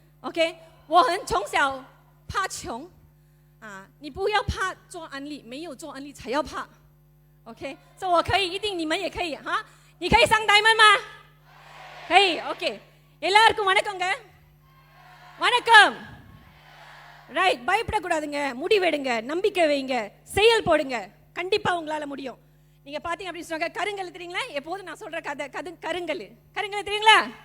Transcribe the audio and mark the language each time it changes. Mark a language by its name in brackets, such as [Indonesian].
[Chinese] OK， 我从小怕穷你不要怕做安利，没有做安利才要怕。 OK， 所以我可以，一定你们也可以你可以上diamond吗？可以。 [Tamil] OK， எல்லாருக்கும் வணக்கங்க. வணக்கம். ரைட், பயப்படக்கூடாதுங்க, முடிவெடுங்க, நம்பிக்கை வைங்க, செயல் போடுங்க, கண்டிப்பா உங்களால முடியும். நீங்க பாத்தீங்க அப்படின்னு சொன்னாங்க, கருங்கல் தெரியுங்களா? எப்போதும் நான் சொல்ற கருங்கல் தெரியுங்களா?